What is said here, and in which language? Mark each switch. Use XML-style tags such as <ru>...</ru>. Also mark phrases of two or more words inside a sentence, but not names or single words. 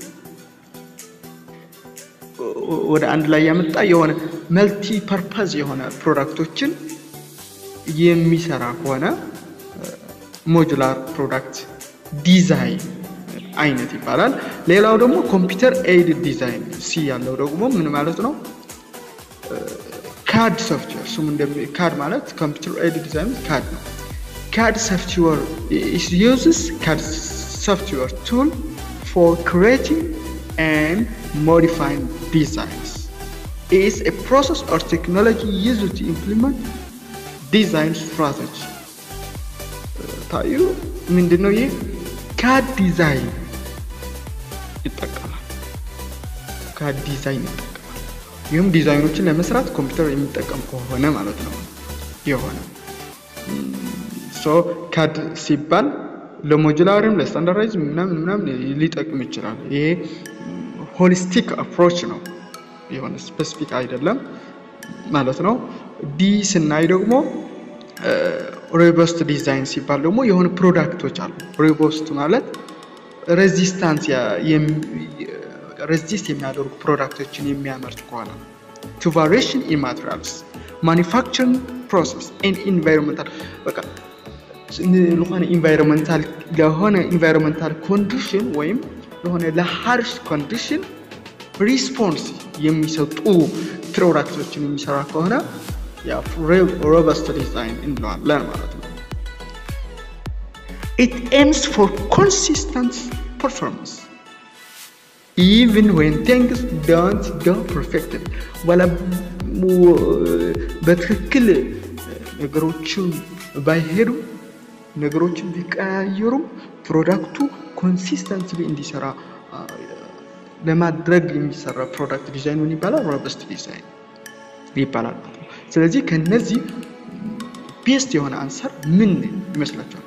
<am>ወደ አንድ ላይ ያመጣ የሆነ</am> <en>multi purpose</en> <am>የሆነ ፕሮዳክቶችን የሚሰራ ከሆነ</am> <en>modular product design</en> <am>አይነት ይባላል። ሌላው ደግሞ</am> <en>computer aided design</en> <am>ሲ ያለው ደግሞ ምን ማለት ነው? CAD ሶፍትዌር ስሙ CAD ማለት</am> <en>computer aided design CAD ነው። CAD software uses CAD software tool for creating and modifying designs. It is a process or technology used to implement design strategy.</en> <am>ታዩ ምንድነው ይሄ? CAD ዲዛይን ይጠቀማል። CAD ዲዛይን ይጠቀማል። ይህም ዲዛይኖችን ለመስራት ኮምፒውተር የሚጠቀም ከሆነ ማለት ነው የሆነ CAD ሲባል ለሞጁላርም ለስታንዳርዳይዝ ምናምን ሊጠቅም ይችላል። ይሄ</am> <en>holistic approach</en> <am>ነው የሆነ ስፔሲፊክ አይደለም ማለት ነው። ዲ ስናይ ደግሞ</am> <en>robust design</en> <am>ሲባል ደግሞ የሆነ ፕሮዳክቶች አሉ። ሮቡስት ማለት ሬዚስታንስ ሬዚስት የሚያደርጉ ፕሮዳክቶችን የሚያመርት ከሆነ</am> <en>to variation in materials, manufacturing process and environmental</en> <am>በቃ ለሆነ</am> <en>environmental condition</en> <am>ወይም ለሆነ ለ</am> <en>harsh condition response</en> <am>የሚሰጡ ፕሮዳክቶችን የሚሰራ ከሆነ ያ</am> <en>robust design</en> <am>እንለዋለን ማለት ነው።</am> <en>It aims for consistent performance even when things don't go perfectly.</en> <am>ولا በትክክል ነገሮችን ባይሄዱ ነገሮችን ቢቀያየሩም ፕሮዳክቱ ኮንሲስተንትሊ እንዲሰራ ለማድረግ የሚሰራ</am> <en>product design</en> <am>ምን ይባላል?</am> <en>robust design</en> <am>ይባላል። ስለዚህ ከነዚህ ቤስት የሆነ አንሰር ምን ይመስላችኋል?</am>